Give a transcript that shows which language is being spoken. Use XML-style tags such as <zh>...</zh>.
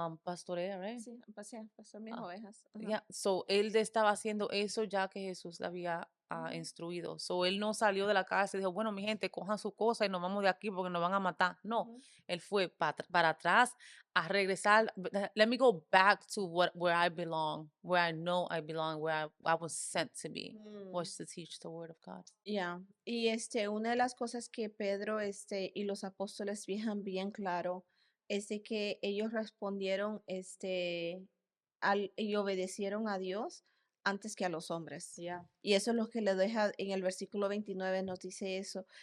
<es>pastorea, ¿right? sí, pasé mis Ah, ovejas, ajá. ya, so él estaba haciendo eso ya que Jesús le había Ujú, instruido. So él no salió de la casa y dijo, bueno, mi gente, cojan su cosa y nos vamos de aquí porque nos van a matar. No, ujú, él fue para atrás a regresar.</es> <en>Let me go back to where I belong, where I know I belong, where I was sent to be, mm, was to teach the word of God. ya.</en> <es>Y una de las cosas que Pedro, y los apóstoles dejan bien claro es de que ellos respondieron, y obedecieron a Dios antes que a los hombres. Yeah. Y eso es lo que le deja en el versículo 29 nos dice eso.</es>